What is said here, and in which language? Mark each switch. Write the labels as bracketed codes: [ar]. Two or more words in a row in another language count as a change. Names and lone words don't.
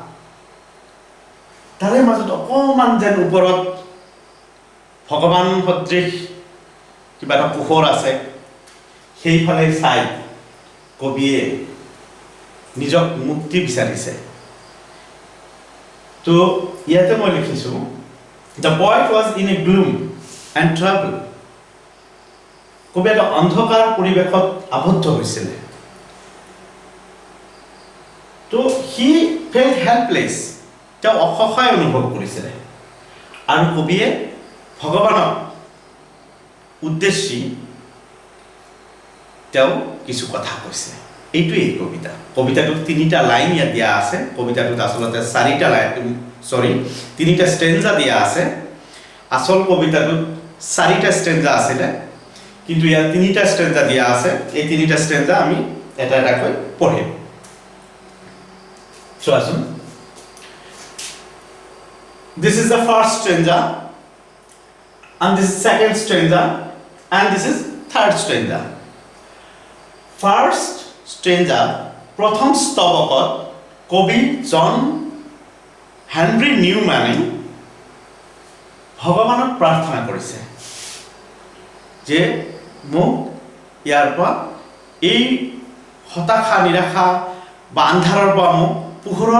[as] তাৰে মাজত অকমান যেন ওপৰত ভগৱান সদৃশ কিবা এটা পোহৰ আছে সেইফালে চাই কবিয়ে নিজক মুক্তি বিচাৰিছে তো ইয়াতে মই লিখিছো [en] the poet was in a gloom and trouble [as] কবি এটা অন্ধকাৰ পৰিৱেশত আবদ্ধ হৈছিল তো [en] he felt helpless [as] তেওঁ অসহায় অনুভৱ কৰিছিল আৰু কবিয়ে ভগৱানক উদ্দেশ্যি তেওঁ কিছু কথা কৈছে এইটোই কবিতাটোত 3টা লাইন ইয়াত দিয়া আছে কবিতাটোত আসলতে 4টা লাইন তিনিটা স্টেঞ্জা দিয়া আছে আসল কবিতাটোত 4টা স্টেঞ্জা আছিল কিন্তু ইয়াত 3টা স্টেঞ্জা দিয়া আছে এই 3টা স্টেঞ্জা আমি এটা কৈ পঢ়িম [en] চোৱাচোন this is the first stanza and this is second stanza and this is third stanza first stanza [as] প্ৰথম স্তবকত কবি জন হেনৰি নিউম্যানে ভগৱানক প্ৰাৰ্থনা কৰিছে যে মোক ইয়াৰ পৰা এই হতাশা নিৰাশা বা আন্ধাৰৰ পৰা মোক পোহৰৰ